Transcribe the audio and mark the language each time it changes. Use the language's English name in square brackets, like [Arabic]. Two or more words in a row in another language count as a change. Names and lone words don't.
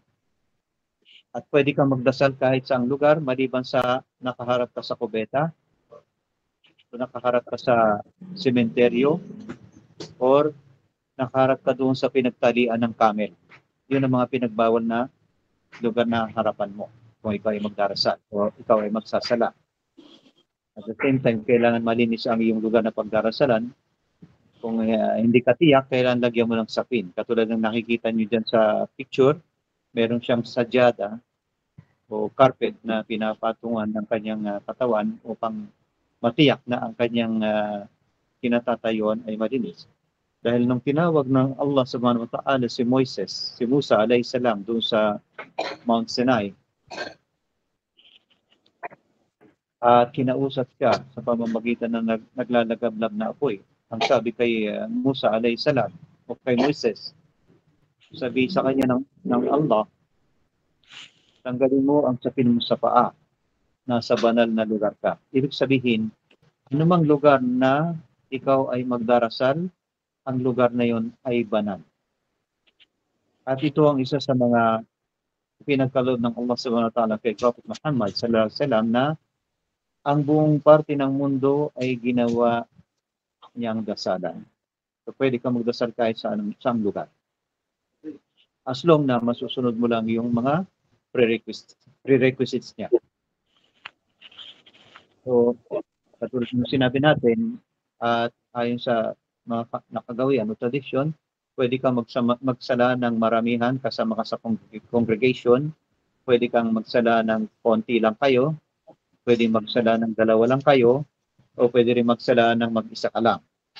[Filipino] At pwede kang magdasal kahit saang lugar, maliban sa nakaharap ka sa kubeta, o nakaharap ka sa sementeryo, or nakaharap ka doon sa pinagtalian ng camel. Yun ang mga pinagbawal na lugar na harapan mo kung ikaw ay magdarasal o ikaw ay magsasala. [English] At the same time, [Filipino] kailangan malinis ang iyong lugar na pagdarasalan. Kung hindi ka tiyak, kailangan lagyan mo ng sapin. Katulad ng nakikita niyo dyan sa picture, meron siyang sadyada o carpet na pinapatungan ng kanyang katawan upang matiyak na ang kanyang kinatatayuan ay malinis. Dahil nung tinawag ng Allah [Arabic] سبحانه وتعالى [Filipino] si Moises, si Musa [Arabic] عليه السلام [Filipino] doon sa Mount Sinai, at kinausap siya sa pamamagitan ng naglalagablab na apoy. Ang sabi kay Musa [Arabic] عليه السلام [Filipino] o kay Moises, sabi sa kanya ng Allah, tanggalin mo ang sapin mo sa paa, nasa banal na lugar ka. Ibig sabihin, anumang lugar na ikaw ay magdarasal, ang lugar na yon ay banal. At ito ang isa sa mga pinagkaloob ng Allah [Arabic] سبحانه وتعالى [Filipino] kay Prophet Muhammad [Arabic] صلى الله عليه وسلم [Filipino] na ang buong parte ng mundo ay ginawa niyang dasalan. So pwede ka magdasal kahit sa anong lugar. [English] As long [Filipino] na masusunod mo lang yung mga prerequisites niya. So, katulad ng sinabi natin, at ayon sa mga nakagawian o tradisyon, pwede kang magsala ng maramihan kasama ka sa congregation, pwede kang magsala ng konti lang kayo, pwede magsala ng 2 lang kayo, o pwede rin magsala ng mag-isa ka lang.